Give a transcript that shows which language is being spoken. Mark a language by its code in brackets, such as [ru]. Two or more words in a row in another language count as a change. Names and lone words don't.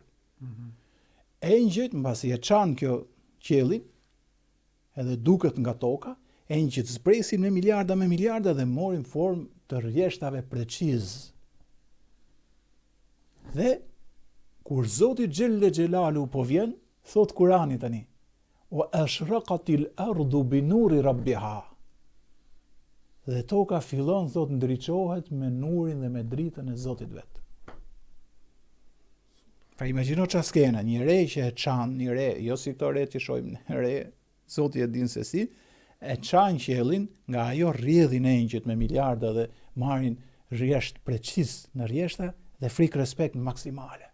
[sq] Engjëjt mbasi e çan kjo qiellin, edhe duket nga toka, engjëjt zpresin me miliarda dhe morin formë të rrjeshtave preciz. Dhe kur Zoti [ar] جل جلاله [sq] po vjen, thot Kurani tani, [ar] وأشرقت الأرض بنور ربها. [sq] Dhe toka fillon thot ndriçohet me nurin dhe me dritën e Zotit vet. Pra imagjino çfarë skena, një re që e çan, një re, jo si këto re që shohim, re, Zoti e din se si, e çan qiellin, nga ajo rrjedhin engjëjt me miliarda dhe marrin rresht preciz në rrjeshta dhe frikë respekt maksimale.